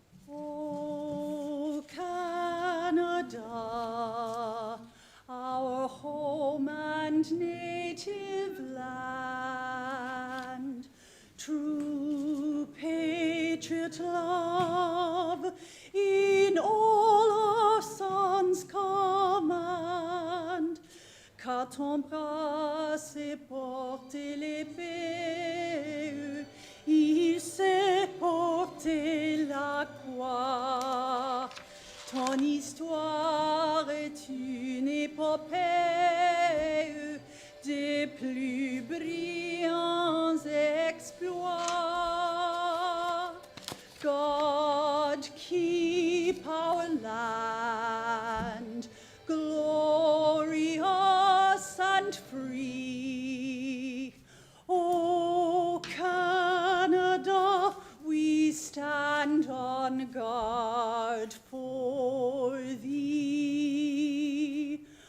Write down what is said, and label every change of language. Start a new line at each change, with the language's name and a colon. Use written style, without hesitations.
English: O Canada, our home and native land, true patriot love in all our sons command.
French: Car ton bras sait porter l'épée, il sait porter la croix. Ton histoire est une épopée des plus brillants exploits.
English: God keep our land glorious and free. O Canada, we stand on guard for thee.